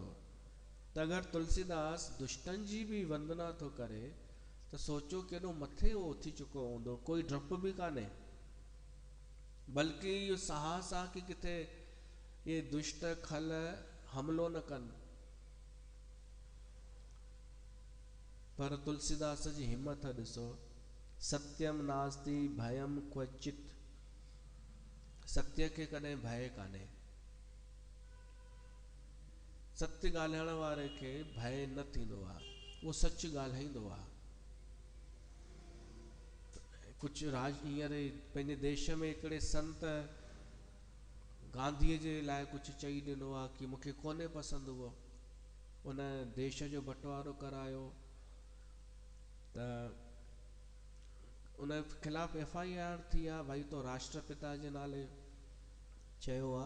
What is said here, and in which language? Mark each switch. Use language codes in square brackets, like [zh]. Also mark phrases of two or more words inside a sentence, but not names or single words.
[sd] त अगरि तुलसीदास दुष्टनि जी बि वंदना थो करे त सोचो केॾो मथे उहो उथी चुको हूंदो। कोई डपु बि कान्हे, बल्कि इहो साहस आहे कि किथे ये दुष्ट खल हमलो न कनि। पर तुलसीदास जी हिम्मत ॾिसो, [sa] सत्यम नास्ति भयम क्वचित, [sd] सत्य खे कॾहिं भय कान्हे। सत्य ॻाल्हाइण वारे खे भय न थींदो आहे, उहो सच ॻाल्हाईंदो आहे। कुझु हींअर पंहिंजे देश में हिकिड़े संत गांधीअ जे लाइ कुझु चई ॾिनो आहे कि मूंखे कोन्हे पसंदि उहो, उन देश जो बंटवारो करायो त उन खिलाफ़ FIR थी आहे, भई तो राष्ट्रपिता जे नाले चयो आहे।